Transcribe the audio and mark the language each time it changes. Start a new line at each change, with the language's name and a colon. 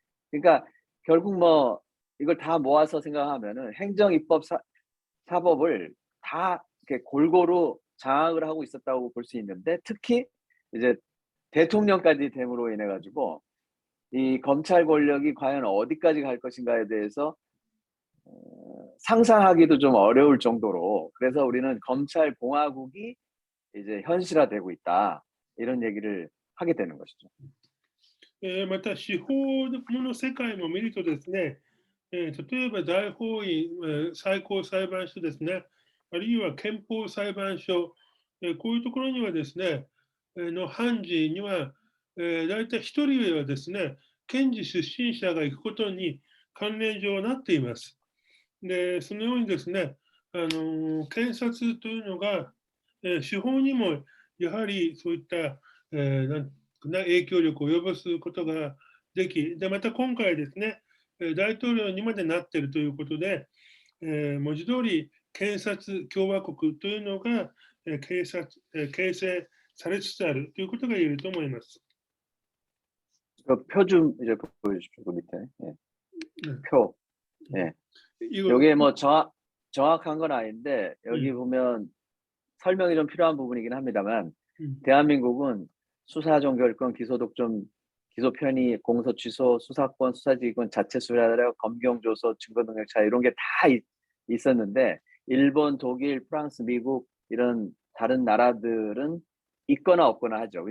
Korean: 그러니까 결국 뭐 이걸 다 모아서 생각하면은 행정, 입법, 사법을 다 이렇게 골고루 장악을 하고 있었다고 볼 수 있는데 특히 이제 대통령까지 됨으로 인해 가지고 이 검찰 권력이 과연 어디까지 갈 것인가에 대해서 상상하기도 좀 어려울 정도로 그래서 우리는 검찰 공화국이 이제 현실화되고 있다 이런 얘기를 하게 되는 것이죠.
Japanese: また司法の世界も見るとですね、例えば大法院、最高裁判所ですね、あるいは憲法裁判所、こういうところにはですね、の判事には、大体1人はですね、検事出身者が行くことに関連上なっています。で、そのようにですね、検察というのが、司法にもやはりそういった、な影響力を及ぼすことができ、でまた今回ですね、大統領にまでなっているということで、文字通り検察共和国というのが、形成されつつあるということが言えると思います。
Korean: 그 표 좀 이제 보여주십시오. 그 밑에. 예. 표. 예. 이거 여기에 뭐 정확한 건 아닌데 여기 음. 보면 설명이 좀 필요한 부분이긴 합니다만 음. 대한민국은 수사 종결권, 기소 독점, 기소 편의, 공소 취소, 수사권, 수사지휘권, 자체 수사력, 검경 조서, 증거 능력 차 이런 게 다 있었는데 일본, 독일, 프랑스, 미국 이런 다른 나라들은 있거나 없거나 하죠.